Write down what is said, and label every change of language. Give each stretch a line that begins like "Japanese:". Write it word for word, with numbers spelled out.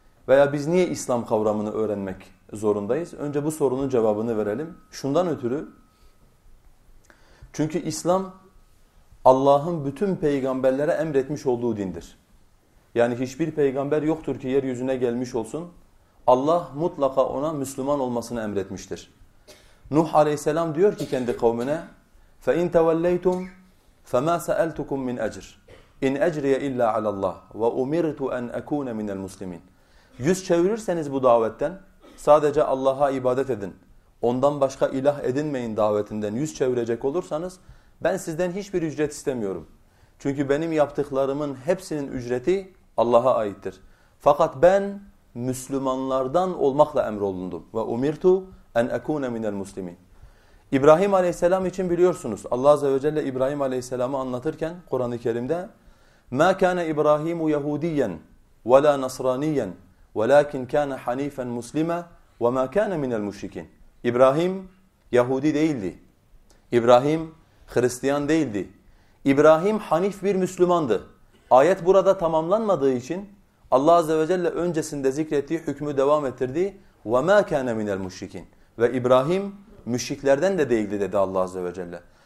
Turkish: Veya biz niye İslam kavramını öğrenmek zorundayız? Önce bu sorunun cevabını verelim. Şundan ötürü, çünkü İslam Allah'ın bütün peygamberlere emretmiş olduğu dindir. Yani hiçbir peygamber yoktur ki yeryüzüne gelmiş olsun, Allah mutlaka ona Müslüman olmasını emretmiştir. Nuh Aleyhisselam diyor ki kendi kavmine,
Arabic: فَاِنْ تَوَلَّيْتُمْ فَمَا سَأَلْتُكُمْ مِنْ اَجْرٍ اِنْ اَجْرِيَ اِلَّا عَلَى اللّٰهِ وَاُمِرْتُ اَنْ اَكُونَ مِنَ الْمُسْلِمِينَ.
Turkish: Yüz çevirirseniz bu davetten, sadece Allah'a ibadet edin, ondan başka ilah edinmeyin davetinden yüz çevirecek olursanız, ben sizden hiçbir ücret istemiyorum. Çünkü benim yaptıklarımın hepsinin ücreti Allah'a aittir. Fakat ben Müslümanlardan olmakla emrolundum.
Arabic: وَاُمِرْتُ اَنْ اَكُونَ مِنَ الْمُسْلِمِينَ.
Turkish: İbrahim Aleyhisselam için biliyorsunuz Allah Azze ve Celle İbrahim Aleyhisselam'ı anlatırken Kur'an-ı Kerim'de
Arabic: مَا كَانَ إِبْرَاهِيمُ يَهُودِيًّا وَلَا نَصْرَانِيًّا وَلَاكِنْ كَانَ حَن۪يفًا مُسْلِمًا وَمَا كَانَ مِنَ الْمُشْرِكِينَ.
Turkish: İbrahim Yahudi değildi. İbrahim Hristiyan değildi. İbrahim hanif bir Müslümandı. Ayet burada tamamlanmadığı için Allah Azze ve Celle öncesinde zikrettiği hükmü devam ettirdi.
Arabic: وَمَا كَانَ مِنَ الْمُشْرِكِينَ.
Turkish: Ve İbrahim müşriklerden de değildi dedi Allah Azze ve Celle.